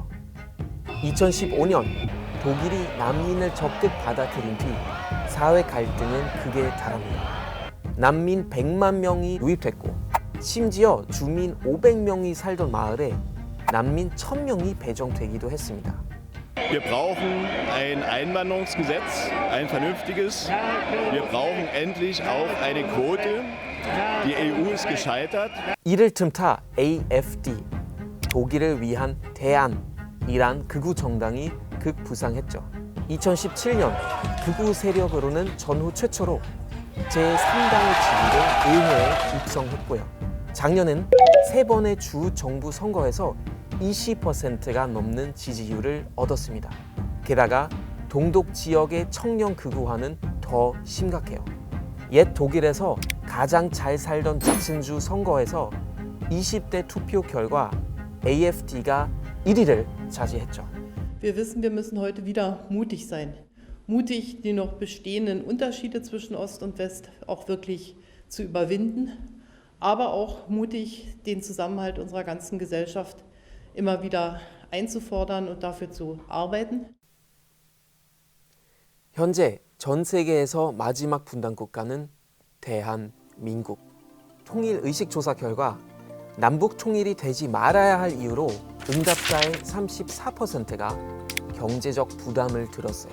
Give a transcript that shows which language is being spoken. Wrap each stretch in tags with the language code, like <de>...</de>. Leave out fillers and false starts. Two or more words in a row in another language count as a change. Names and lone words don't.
<ko>2015년 독일이 난민을 적극 받아들인 뒤 사회 갈등은 극에 달합니다. 난민 100만 명이 유입됐고 심지어 주민 500명이 살던 마을에 난민 1000명이 배정되기도 했습니다.</ko> <de>Wir brauchen ein Einwanderungsgesetz, ein vernünftiges. Wir brauchen endlich auch eine Quote. Die EU ist gescheitert.</de> <ko>이를 틈타 AfD, 독일을 위한 대안이란 극우 정당이 극부상했죠. 2017년 극우 세력으로는 전후 최초로 제3당의 지위를 의회에 입성했고요. 작년엔 3번의 주 정부 선거에서 20%가 넘는 지지율을 얻었습니다. 게다가 동독 지역의 청년 극우화는 더 심각해요. 옛 독일에서 가장 잘 살던 잭슨주 선거에서 20대 투표 결과 AfD가 1위를 차지했죠.</ko> <de>Wir wissen, wir müssen heute wieder mutig sein. Mutig, die noch bestehenden Unterschiede zwischen Ost und West auch wirklich zu überwinden, aber auch mutig, den Zusammenhalt unserer ganzen Gesellschaft immer wieder einzufordern und dafür zu arbeiten.</de> <ko>현재 전 세계에서 마지막 분단 국가는 대한민국. 통일 의식 조사 결과 남북 통일이 되지 말아야 할 이유로 응답자의 34%가 경제적 부담을 들었어요.</ko>